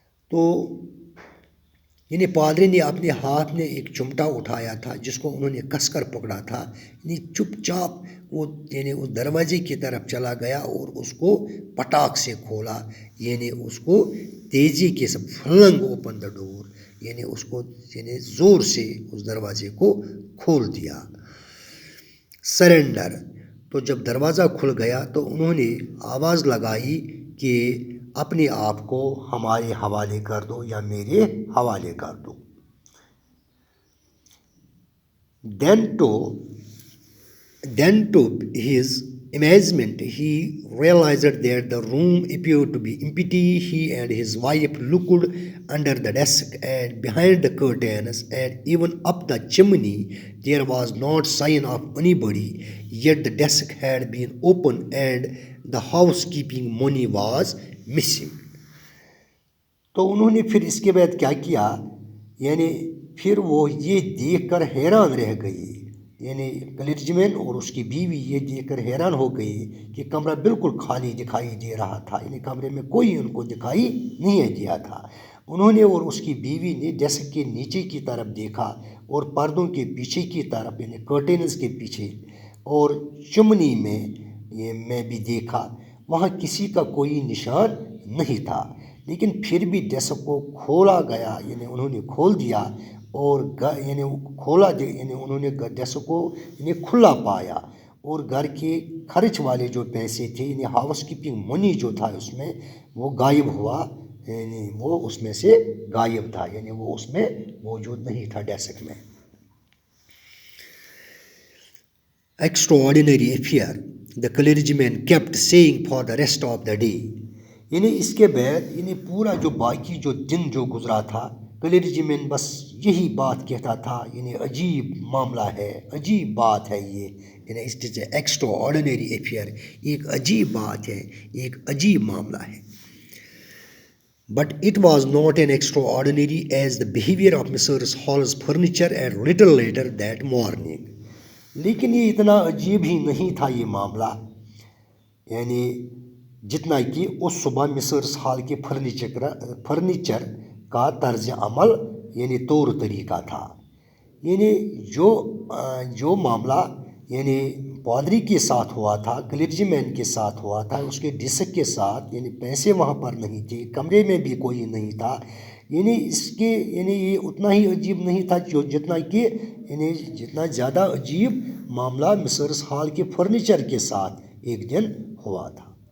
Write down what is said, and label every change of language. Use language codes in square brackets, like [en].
[ur] تو یعنی پادری نے اپنے ہاتھ میں ایک چمٹا اٹھایا تھا جس کو انہوں نے کس کر پکڑا تھا، یعنی چپ چاپ وہ یعنی اس دروازے کی طرف چلا گیا اور اس کو پٹاخ سے کھولا، یعنی اس کو تیزی کے ساتھ [en] flung open the door, [ur] یعنی اس کو یعنی زور سے اس دروازے کو کھول دیا. سرنڈر، تو جب دروازہ کھل گیا تو انہوں نے آواز لگائی کہ اپنے آپ کو ہمارے حوالے کر دو یا میرے حوالے کر دو. [en] Then to his amazement he realized that the room appeared to be empty. He and his wife looked under the desk and behind the curtains and even up the chimney. There was not sign of anybody, yet the desk had been opened and the housekeeping money was missing. [ur] تو انہوں نے پھر اس کے بعد کیا کیا، یعنی پھر وہ یہ دیکھ کر حیران رہ گئی، یعنی کلرجمین اور اس کی بیوی یہ دیکھ کر حیران ہو گئی کہ کمرہ بالکل خالی دکھائی دے رہا تھا، یعنی کمرے میں کوئی ان کو دکھائی نہیں دیا تھا. انہوں نے اور اس کی بیوی نے ڈیسک کے نیچے کی طرف دیکھا اور پردوں کے پیچھے کی طرف یعنی کرٹینز کے پیچھے اور چمنی میں بھی دیکھا، وہاں کسی کا کوئی نشان نہیں تھا. لیکن پھر بھی ڈیسک کو کھولا گیا، یعنی انہوں نے کھول دیا اور یعنی انہوں نے ڈیسک کو یعنی کھلا پایا اور گھر کے خرچ والے جو پیسے تھے یعنی ہاؤس کیپنگ منی جو تھا اس میں وہ غائب ہوا، یعنی وہ اس میں سے غائب تھا، یعنی وہ اس میں موجود نہیں تھا ڈیسک میں. [en] Extraordinary affair, the clergyman kept saying for the rest of the day. [ur] یعنی اس کے بعد یعنی پورا جو باقی جو دن جو گزرا تھا کلرجمین بس یہی بات کہتا تھا، یعنی عجیب معاملہ ہے، عجیب بات ہے یہ، یعنی [en] it is a extraordinary affair, [ur] ایک عجیب بات ہے، ایک عجیب معاملہ ہے. [en] But it was not an extraordinary as the behavior of Mrs. Hall's furniture and little later that morning. [ur] لیکن یہ اتنا عجیب ہی نہیں تھا یہ معاملہ، یعنی جتنا کہ اس صبح مسرس ہال کے فرنیچر کا طرز عمل یعنی طور طریقہ تھا. یعنی جو معاملہ یعنی پادری کے ساتھ ہوا تھا، کلرجی مین کے ساتھ ہوا تھا، اس کے ڈسک کے ساتھ، یعنی پیسے وہاں پر نہیں تھے، کمرے میں بھی کوئی نہیں تھا، یعنی اس کے یعنی یہ اتنا ہی عجیب نہیں تھا جتنا کہ یعنی جتنا زیادہ عجیب معاملہ مسرس ہال کے فرنیچر کے ساتھ ایک دن ہوا تھا.